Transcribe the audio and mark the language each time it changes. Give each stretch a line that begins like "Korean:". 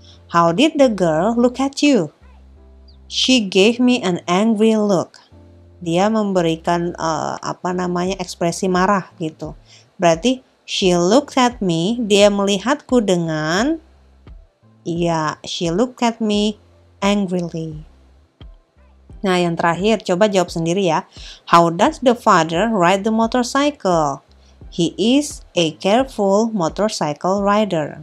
English: How did the girl look at you? She gave me an angry look.
Indonesian: Dia memberikan ekspresi marah gitu. Berarti
English: she looked at me,
Indonesian: dia melihatku dengan
English: she looked at me angrily.
Indonesian: Nah, yang terakhir, coba jawab sendiri ya.
English: How does the father ride the motorcycle? He is a careful motorcycle rider.